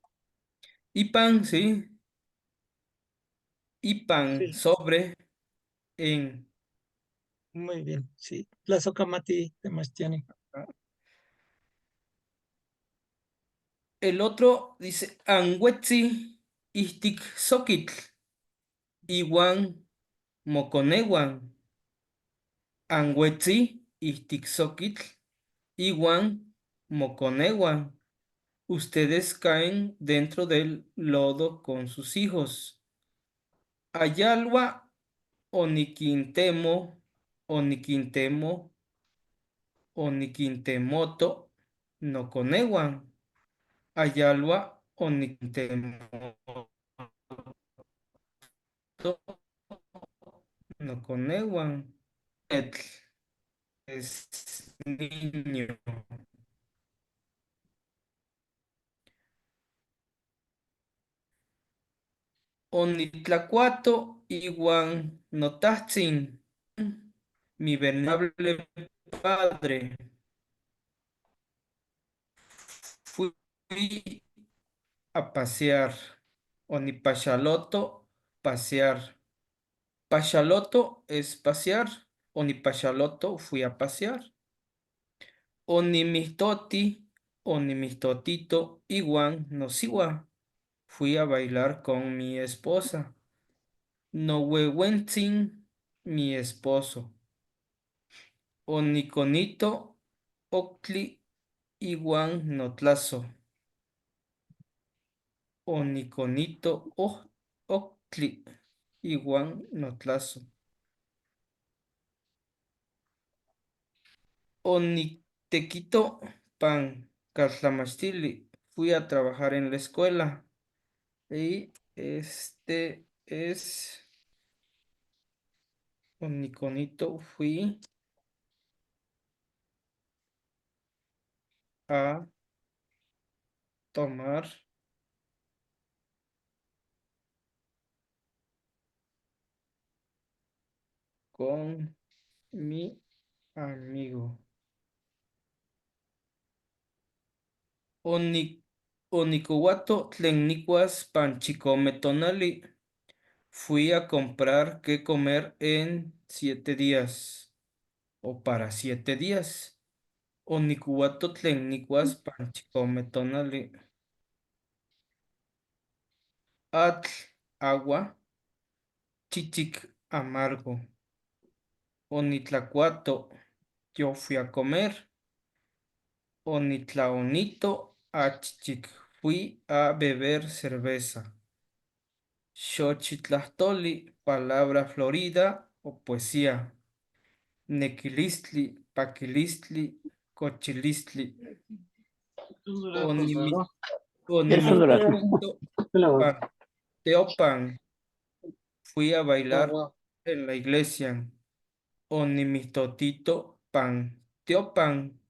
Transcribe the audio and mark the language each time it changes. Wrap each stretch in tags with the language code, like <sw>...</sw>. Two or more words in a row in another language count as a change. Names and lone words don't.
<nhe>Ipan, sí. Ipan,</nhe> <es>Sí, sobre, en. muy bien, sí.</es> <nhe>Tlazohcamati Temastiani.</nhe> <es>El otro dice,</es> <nhe>Anhuetzi, Istik Sokitl, Iwan, Moconewan. Anhuetzi, Istik Sokitl, Iwan, Moconewan.</nhe> <es>Ustedes caen dentro del lodo con sus hijos.</es> <nhe>Ayalwa, Oniquintemo, Oniquintemo, Oniquintemoto, no conewan. Ayalwa, Oniquintemoto, no conewan.</nhe> <es>Etl es niño.</es> <nhe>Onitlacuato, Iwan, Notahtzin,</nhe> <es>mi venerable padre. Fui a pasear.</es> <nhe>Onipachaloto, pasear.</nhe> <es>Pachaloto es pasear. Onipachaloto, fui a pasear.</es> <nhe>Onimistoti, onimistotito, iguan, nosiwa.</nhe> <es>Fui a bailar con mi esposa. Nohuehuentzin, mi esposo.</es> <nhe>Oniconito, octli, iguan, notlazo. Oniconito, octli, iguan, notlazo. Onitequito, pan, caltlamastili.</nhe> <es>Fui a trabajar en la escuela. Y este es Oniconito. Fui a tomar con mi amigo.</es> <nhe>Oni, Onicohuato tlennicuas panchicome tonali.</nhe> <es>Fui a comprar qué comer en 7 días o para 7 días.</es> <nhe>Onicuato tlennicuas panchicome tonali. Atl,</nhe> <es>agua, chichic, amargo. Onitlacuato, yo fui a comer.</es> <nhe>Onitlaonito, achichic,</nhe> <es>fui a beber cerveza. Xochitlastoli, palabra florida o poesía.</es> <nhe>Nequilistli, paquilistli, cochilistli. Onimi-</nhe> <es>Eso es gratis.</es> <nhe>Onimistotito, panteopan.</nhe> <es>Fui a bailar en la iglesia.</es> <nhe>Onimistotito, panteopan.</nhe>